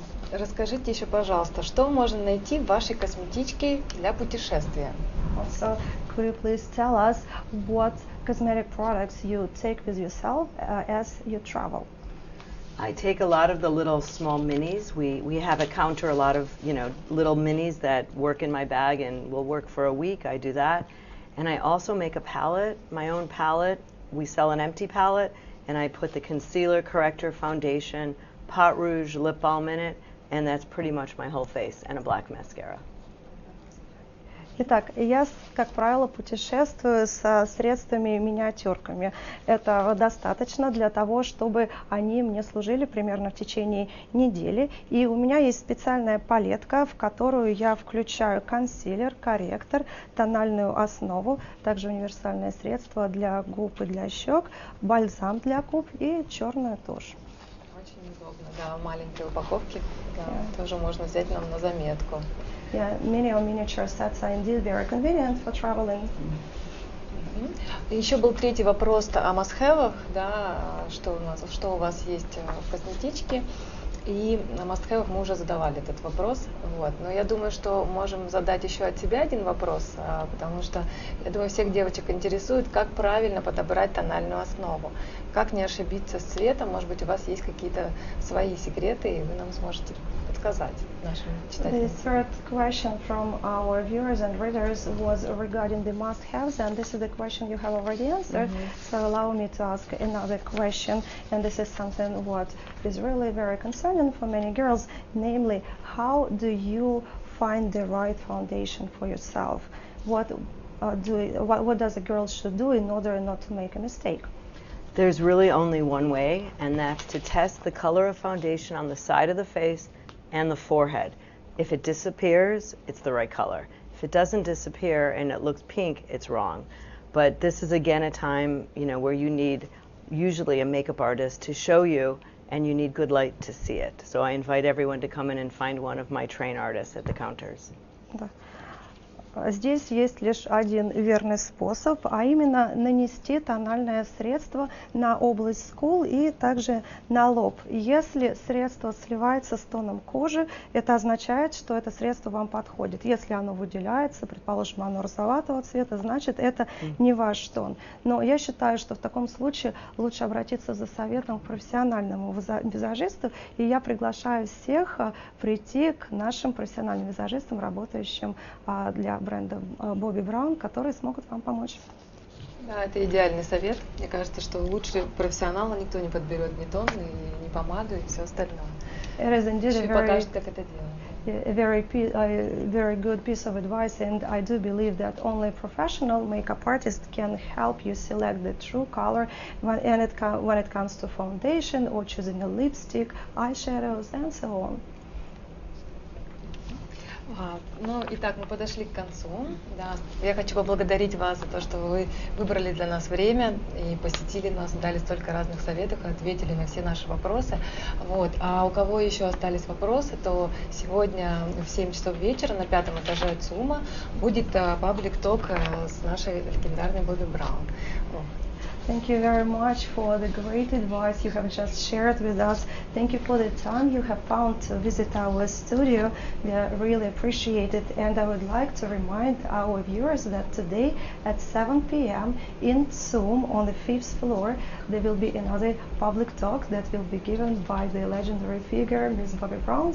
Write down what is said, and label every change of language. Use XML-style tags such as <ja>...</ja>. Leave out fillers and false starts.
<ru>Расскажите еще, пожалуйста, что можно найти в вашей косметичке для путешествия?</ru> <en>Also, could you please tell us what cosmetic products you take with yourself as you travel? I take a lot of the little small minis. We have a counter, a lot of little minis that work in my bag and will work for a week. I do that. And I also make a palette, my own palette. We sell an empty palette, and I put the concealer, corrector, foundation, pot rouge, lip balm in it, and that's pretty much my whole face, and a black mascara.</en> <ru>Итак, я, как правило, путешествую со средствами-миниатюрками. Это достаточно для того, чтобы они мне служили примерно в течение недели. И у меня есть специальная палетка, в которую я включаю консилер, корректор, тональную основу, также универсальное средство для губ и для щек, бальзам для губ и черную тушь. Очень удобно, да, маленькие упаковки, да, тоже можно взять нам на заметку.</ru> <en>Yeah, mini or miniature sets are indeed very convenient for traveling.</en> <ru>Еще был третий вопрос о must-have'ах, да, что у вас есть в косметичке. И на must-have'ах мы уже задавали этот вопрос. Вот. Но я думаю, что можем задать еще от себя один вопрос, потому что, я думаю, всех девочек интересует, как правильно подобрать тональную основу. Как не ошибиться с цветом? Может быть, у вас есть какие-то свои секреты, и вы нам сможете подсказать нашим читателям.</ru> <en>The third question from our viewers and readers was regarding the must-haves, and this is the question you have already answered. So allow me to ask another question, and this is something what is really very concerning for many girls, namely, how do you find the right foundation for yourself? What does a girl should do in order not to make a mistake? There's really only one way, and that's to test the color of foundation on the side of the face and the forehead. If it disappears, it's the right color. If it doesn't disappear and it looks pink, it's wrong. But this is again a time, where you need usually a makeup artist to show you, and you need good light to see it. So I invite everyone to come in and find one of my train artists at the counters.</en> <ru>Да. Здесь есть лишь один верный способ, а именно нанести тональное средство на область скул и также на лоб. Если средство сливается с тоном кожи, это означает, что это средство вам подходит. Если оно выделяется, предположим, оно розоватого цвета, значит, это не ваш тон. Но я считаю, что в таком случае лучше обратиться за советом к профессиональному визажисту, и я приглашаю всех прийти к нашим профессиональным визажистам, работающим для бренда Бобби Браун, которые смогут вам помочь. Да, это идеальный совет. Мне кажется, что лучше профессионала никто не подберет ни тон, ни помаду и все остальное. Еще и покажет, как это делать.</ru> <en>A very good piece of advice, and I do believe that only professional makeup artist can help you select the true color when it comes to foundation or choosing a lipstick, eyeshadows, and so on.</en> <ru>Ну, итак, мы подошли к концу. Да. Я хочу поблагодарить вас за то, что вы выбрали для нас время и посетили нас, дали столько разных советов, ответили на все наши вопросы. Вот. А у кого еще остались вопросы, то сегодня в 7 часов вечера на 5-м этаже ЦУМа будет паблик-ток с нашей легендарной Бобби Браун.</ru> <en>Thank you very much for the great advice you have just shared with us. Thank you for the time you have found to visit our studio. We really appreciate it. And I would like to remind our viewers that today at 7 p.m. in Zoom on the 5th floor, there will be another public talk that will be given by the legendary figure, Ms. Bobbi Brown.</en>